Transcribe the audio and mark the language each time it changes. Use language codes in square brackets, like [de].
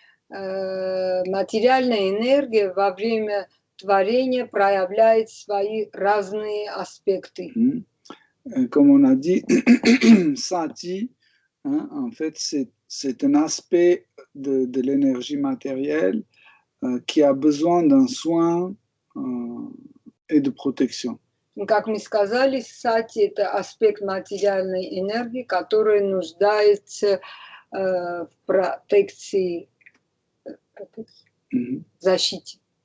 [ru] Материальная энергия во время творения проявляет свои разные аспекты. [fr] Comme on a dit, Sati, en fait, c'est un aspect de l'énergie matérielle qui a besoin d'un soin et de protection. [ru] Как мы сказали, Сати – это аспект материальной энергии, который нуждается в протекции, защите.